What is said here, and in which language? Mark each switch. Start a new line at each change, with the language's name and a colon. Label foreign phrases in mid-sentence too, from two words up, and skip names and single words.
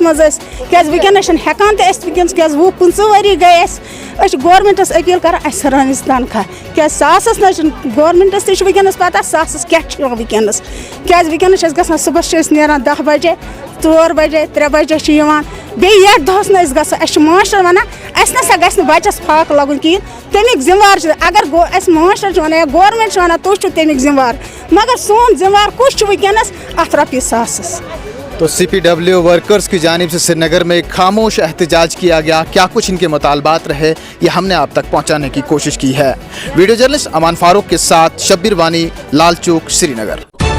Kashmiri: منٛز أسۍ کیٛازِ وٕنکٮ۪نَس چھِنہٕ ہٮ۪کان تہِ أسۍ وٕنکٮ۪نَس کیٛازِ 20-25 ؤری گٔے أسۍ چھِ گورمٮ۪نٛٹَس اپیٖل کَران اَسہِ ہُرٲیِو تنخواہ کیٛازِ ساسَس نہ حظ چھِنہٕ گورمٮ۪نٛٹَس تہِ چھُ وٕنکٮ۪نَس پَتہ ساسَس کیٛاہ چھُ یِوان وٕنکٮ۪نَس کیٛازِ وٕنکٮ۪نَس چھِ أسۍ گژھان صُبحس چھِ أسۍ نیران 10 بَجے 4 بَجے 3 بَجے چھِ یِوان بیٚیہِ یَتھ دۄہَس نہٕ أسۍ گژھو اَسہِ چھِ ماسٹر وَنان اَسہِ نَسا گژھِ نہٕ بَچَس فاقہٕ لَگُن کِہیٖنۍ تَمیُک ذِمہٕ وار چھُ اگر اَسہِ ماسٹر چھِ وَنان یا گورمٮ۪نٛٹ چھِ وَنان تُہۍ چھُو تَمیُک ذِمہٕ وار مگر سون ذِمہٕ وار کُس چھُ وٕنکٮ۪نَس اَتھ رۄپیہِ ساسَس
Urdu: تو CPW ورکرز کی جانب سے سرینگر میں ایک خاموش احتجاج کیا گیا کیا کچھ ان کے مطالبات رہے یہ ہم نے آپ تک پہنچانے کی کوشش کی ہے ویڈیو جرنلسٹ امان فاروق کے ساتھ شبیر وانی لال چوک سرینگر